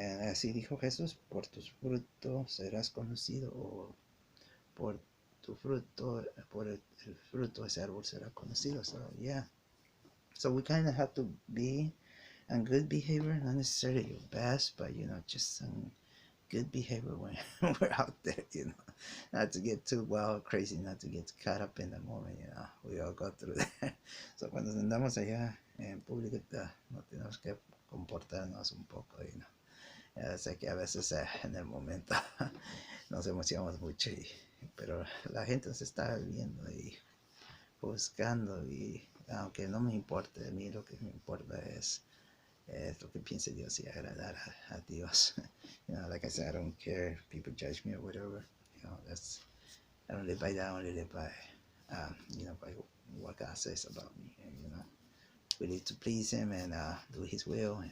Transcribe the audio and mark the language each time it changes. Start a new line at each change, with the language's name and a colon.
Spanish: Así dijo Jesús, por tus frutos serás conocido, o por tu fruto, por el fruto ese árbol será conocido.
English: So yeah, so we kind of have to be on good behavior, not necessarily your best, but you know, just some good behavior when we're out there, you know. Not to get too wild, crazy, not to get caught up in the moment, you know. We all go through that.
Spanish: So cuando andamos allá en público, no tenemos que comportarnos un poco,
English: you know.
Spanish: Ya sé que a veces en el momento nos emocionamos mucho, pero la gente nos está viendo y buscando y aunque no me importe, a mí lo que me importa es lo que piense Dios y agradar a Dios.
English: You know, like I said, I don't care if people judge me or whatever. You know, I don't live by that. I only live by, by what God says about me. And, you know, we need to please Him and do His will.